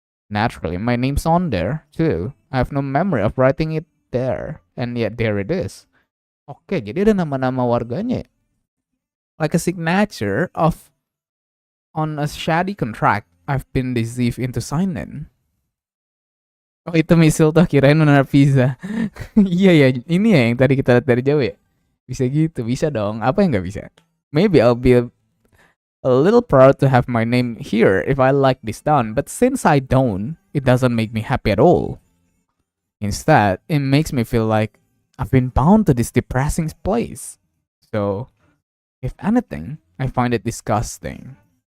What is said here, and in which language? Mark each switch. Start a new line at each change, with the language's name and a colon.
English: Naturally, my name's on there, too. I have no memory of writing it there, and yet there it is.
Indonesian: Oke, jadi ada nama-nama warganya.
English: Like a signature on a shady contract I've been deceived into signing.
Indonesian: Oh, itu misil tuh, kirain menara pizza. Iya ya, ini ya yang tadi kita lihat dari jauh ya. Bisa gitu, bisa dong. Apa yang nggak bisa?
English: Maybe I'll be a little proud to have my name here if I like this town, but since I don't, it doesn't make me happy at all. Instead, it makes me feel like I've been bound to this depressing place. So, if anything, I find it disgusting.